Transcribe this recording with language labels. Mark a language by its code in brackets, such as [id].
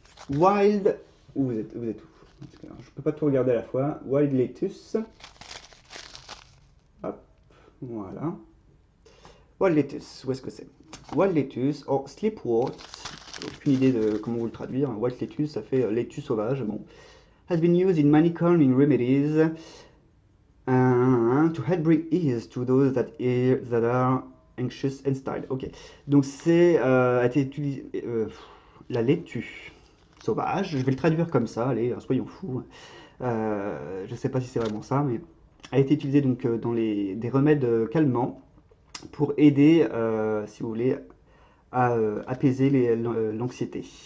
[fr] Wild, où vous êtes où? Je peux pas tout regarder à la fois. Wild lettuce. Hop, voilà. Wild lettuce, où est-ce que c'est? Wild lettuce, or sleepwort, aucune idée de comment vous le traduire. Wild lettuce, ça fait laitue sauvage, bon. [en] Has been used in many calming remedies to help bring ease to those that are anxious and style. [fr] Ok, donc c'est a été utilisé la laitue sauvage. Je vais le traduire comme ça. Allez, soyons fous. Je sais pas si c'est vraiment ça, mais a été utilisé donc dans des remèdes calmants pour aider, si vous voulez, à apaiser l'anxiété.